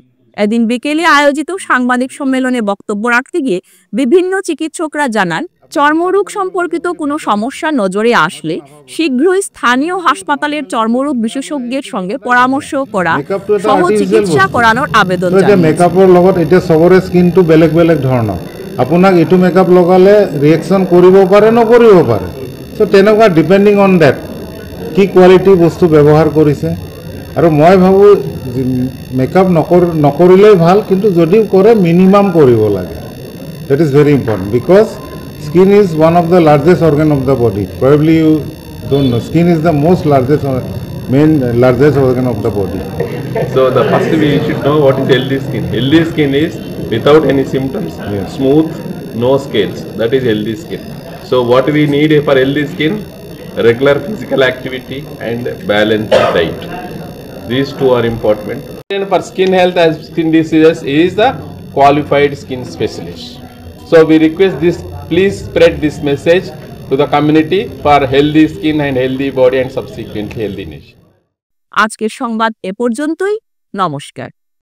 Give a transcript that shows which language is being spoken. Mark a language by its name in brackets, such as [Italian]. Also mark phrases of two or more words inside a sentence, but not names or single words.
[Bangla] এদিন বিকেলে আয়োজিত সাংবাদিক সম্মেলনে বক্তব্য রাখতে গিয়ে বিভিন্ন চিকিৎসকরা জানান, চর্মরোগ সম্পর্কিত কোনো সমস্যা নজরে আসলে শীঘ্রই স্থানীয় হাসপাতালের চর্মরোগ বিশেষজ্ঞের সঙ্গে পরামর্শ করা সহ চিকিৎসা করানোর আবেদন জানান। [Assamese] মেকআপৰ লগত এতিয়া সবৰে স্কিনটো বেলেগ বেলেগ ধৰণৰ, আপোনাক এইটো মেকআপ লগালে ৰিয়েকশ্যন কৰিব পাৰে নকৰিব পাৰে। সো তেনেকুৱা [English] depending on that [Assamese] কি কোৱালিটি বস্তু ব্যৱহাৰ কৰিছে। আৰু মই ভাবোঁ মেকআপ নকৰিলেই ভাল, কিন্তু যদিও কৰে মিনিমাম কৰিব লাগে। [English] that is very important because skin is one of the largest organ of the body. Probably you don't know. Skin is the most largest organ of the body. So the first we should know what is healthy skin. Healthy skin is without any symptoms, smooth, no scales. That is healthy skin. So what we need for healthy skin? Regular physical activity and balanced diet. These two are important. And for skin health and skin diseases is the qualified skin specialist. So we request this. Please spread this message to the community for healthy skin and healthy body and subsequently healthy nation. [Bangla] আজকের সংবাদ এ পর্যন্তই। নমস্কার।